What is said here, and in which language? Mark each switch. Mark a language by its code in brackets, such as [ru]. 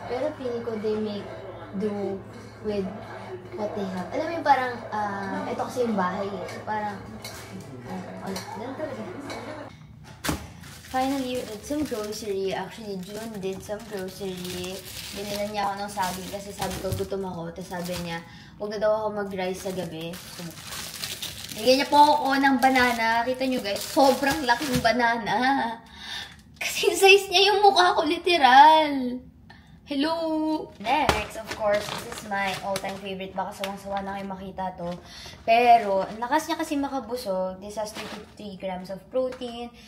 [tl] Pero feeling ko [en] they make do with what they have. [tl] Alam mo yung parang, ito kasi yung bahay eh. So, parang, ganun talaga. [en] Finally, we did some grocery. Actually, June did some grocery. [tl] Binilan niya ako ng saging kasi sabi ko, gutom ako. Tapos sabi niya, huwag na daw ako mag-rice sa gabi. So, bigyan niya po ako ng banana. Kita nyo guys, sobrang laking banana. Kasi size niya yung mukha ko, literal. Hello! [en] Next, of course, this is my all-time favorite. [tl] Baka sawang-sawa na kayo makita to. Pero, ang lakas niya kasi makabusog. [en] This has 33 grams of protein.